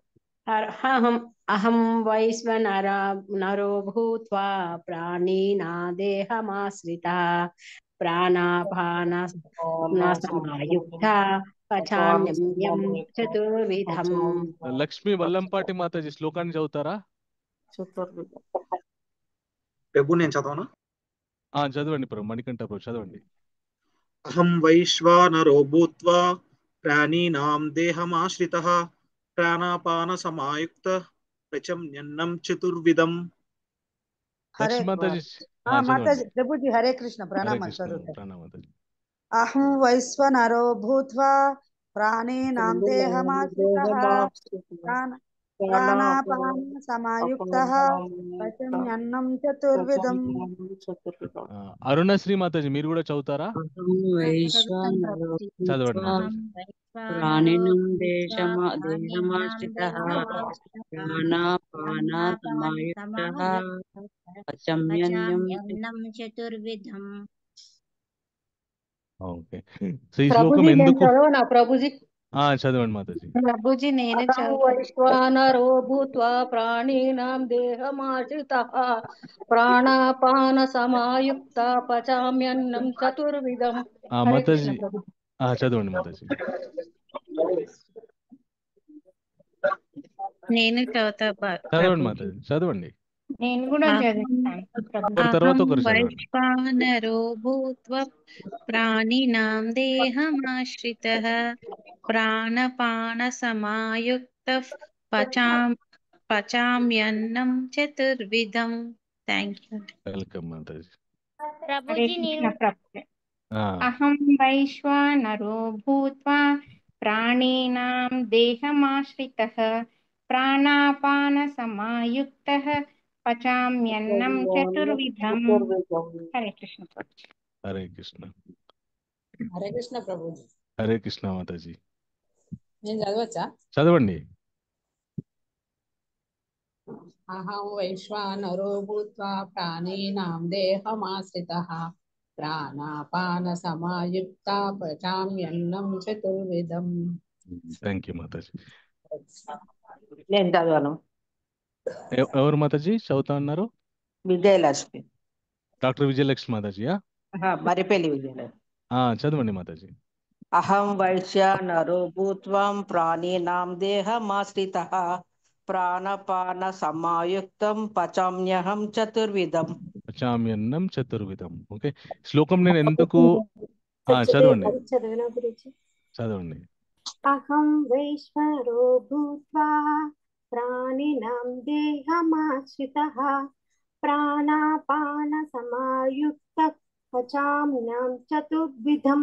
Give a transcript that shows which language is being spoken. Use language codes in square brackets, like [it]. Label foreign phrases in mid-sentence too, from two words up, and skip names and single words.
[sa] అహం వైశ్వనరో భూత్వా ప్రాణినా దేహమాశ్రితః ప్రాణాపాన సమాయుక్తః పచామ్యం చతుర్విధం. [te] లక్ష్మి వల్లంపాటి మాతాజీ శ్లోకాన్ని చదువుతారా? ప్రభు నేను చదవనా? చదవండి ప్రభు. మణికంఠ ప్రభు చదవండి. [sa] అహం వైశ్వానరో భూత్వా ప్రాణినాం దేహమాశ్రితః ప్రాణాపాన సమాయుక్తః పచమ్యన్నం చతుర్విధం. [te] మాతాజీ ప్రభుజీ హరే కృష్ణ. ప్రణామం. [sa] అహం వైశ్వనరో భూత్వా ప్రాణినాం దేహమాశ్రితః ప్రాణాపాన సమాయుక్తః పచమ్యన్నం చతుర్విధం. [te] అరుణశ్రీ మాతాజీ మీరు కూడా చదువుతారా? చదవండి. [sa] ప్రాణినం దేహమాశ్రితః ప్రాణాపాన సమాయుక్తః పచమ్యన్నం చతుర్విధం. [te] ఓకే. ఈ శ్లోకం ఎందుకు? ప్రభుజీ చదవండి మాతాజీ. ప్రభుజీ నేను [sa] వైశ్వానరో భూత్వా ప్రాణినాం దేహమాశ్రితః ప్రాణాపాన సమాయుక్త పచామ్యన్నం చతుర్విధం. [te] మాతాజీ చదవండి మాతాజీ. నేను చదవండి మాతాజీ. చదవండి. నేను కూడా చదువుతాను. [sa] వైశ్వానరో భూత్వా ప్రాణినాం దేహమాశ్రితః ప్రాణపాన సమాయుక్తః పచామ్యన్నం చతుర్విధం. [en] thank you. [te] వెల్కమ్ మాతాజీ. [sa] అహం వైశ్వానరో భూత్వా ప్రాణినాం దేహమాశ్రితః ప్రాణాపాన సమాయుక్తః పచామ్యన్నం చతుర్విధం. [te] హరే కృష్ణ. హరే కృష్ణ. హరే కృష్ణ ప్రభుజీ. హరే కృష్ణ మాతాజీ. నేను చదవచ్చా? చదవండి. [sa] అహం వైశ్వానరో భూత్వా ప్రాణినాం దేహమాశ్రితః ప్రాణాపాన సమాయుక్త పచామ్యన్నం చతుర్విధం. [en] thank you మాతాజీ. [te] నేను చదవను. ఎవరు మాతాజీ చదువుతా అన్నారు? విజయలక్ష్మి. డాక్టర్ విజయలక్ష్మి మాతాజీయా? మరిపల్లి విజయలక్ష్మి. చదవండి మాతాజీ. [sa] అహం వైశ్వానరో భూత్వా ప్రాణినాం దేహమాశ్రితః ప్రాణపాన సమాయుక్తం పచామ్యహం చతుర్విధం. పచామ్యన్నం చతుర్విధం. [te] ఓకే, శ్లోకం నేను ఎందుకు చదవండి అది చదివిన గురించి. చదవండి. [sa] అహం వైశ్వరో భూత్వా ప్రాణినాం దేహమాశ్రితః ప్రాణాపాన సమాయుక్త పచామ్యన్నం చతుర్విధం.